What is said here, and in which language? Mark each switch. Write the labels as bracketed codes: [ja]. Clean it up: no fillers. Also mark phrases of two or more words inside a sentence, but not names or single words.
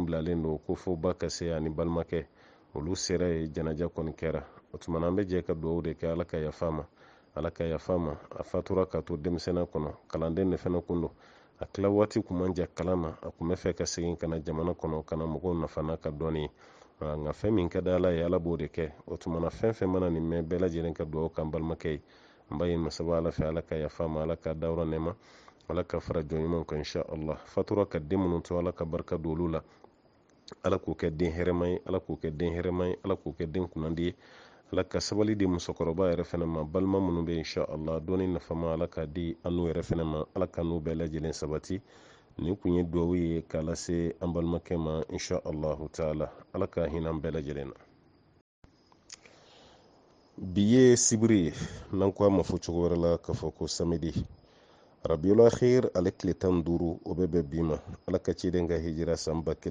[bm] bilalen don ko fo ba ka se ani balimakɛ olu sera ye janaja kɔni kɛra o tumana an bɛ jɛ ka duwawu de kɛ ala ka yafa ma ala ka yafa ma a fatura ka to denmisɛnniya kɔnɔ kalanden de fɛnɛ kun don a tila waati kun man jan kalan na a kun bɛ fɛ ka segin ka na jamana kɔnɔ ka na mɔgɔw nafa n'a ka dɔnni ye nka fɛn min ka di ala ye ala b'o de kɛ o tumana fɛn fɛn mana nin mɛn bɛɛ lajɛlen ka duwawu kan balimakɛ ye an b'a ɲini masaba ala fɛ ala ka yafa ma ala ka dayɔrɔ nɛɛma ala ka fara jɔn ɲumanw kan [ar] إن شاء الله [bm] fatura ka den minnu to ala ka barika don olu la ala k'o kɛ den hɛrɛma ye ala k'o kɛ den hɛrɛma ye ala k'o kɛ den kunnandi ye ala ka sabali di musokɔrɔba yɛrɛ fɛnɛ ma balima minnu bɛ [ar] إن شاء الله [bm] dɔnni nafama ala ka di an n'u yɛrɛ fɛnɛ ma ala ka n'u bɛɛ lajɛlen sabati nin kun ye duwawu ye k'a lase an balimakɛ ma [ar] إن شاء الله تعالى [bm] ala ka hinɛ an bɛɛ lajɛlen na bi ye sibiri ye n'an ko a ma fɔ cogo wɛrɛ la k'a fɔ ko samedi rabiul akhir ale tile 15 o bɛ bɛn bi ma ala ka ciden ka hijira san